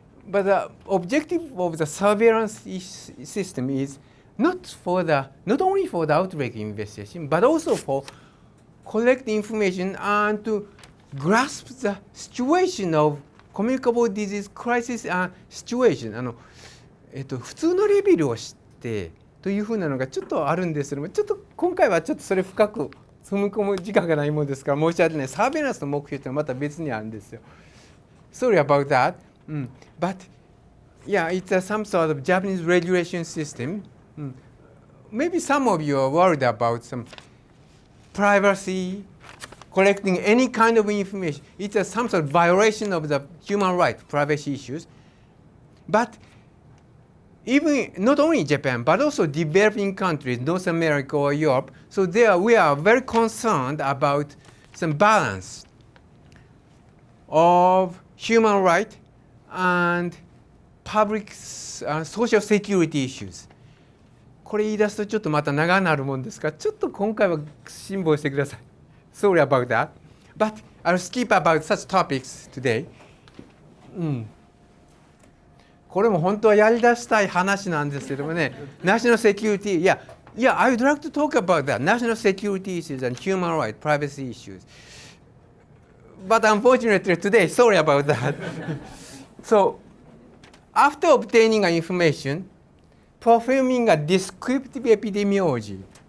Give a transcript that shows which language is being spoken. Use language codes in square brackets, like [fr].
[en] But the objective of the surveillance system is not only for the outbreak investigation, but also for collect information and to grasp the situation of communicable disease crisis and situation。 [ja] 普通のレベルを知ってというふうなのがちょっとあるんですけども、ちょっと今回はちょっとそれ深く踏み込む時間がないものですから申し訳ない。サーベイランスの目標ってまた別にあるんですよ。 [en] Sorry about that. But yeah, it's some sort of Japanese regulation system. Maybe some of you are worried about some privacy, collecting any kind of information. It's some sort of violation of the human rights, privacy issues. But even not only Japan, but also developing countries, North America or Europe, so there we are very concerned about some balance of human rights and public social security issues. [ja] これ言い出すとちょっとまた長なるもんですから、ちょっと今回は辛抱してください。 [en] Sorry about that. But I'll skip about such topics today. [ja] これも本当はやり出したい話なんですけどもね、 [en] National Security, I would like to talk about that. National security issues and human rights, privacy issues. But unfortunately today, sorry about that. So, after obtaining information, performing a descriptive epidemiology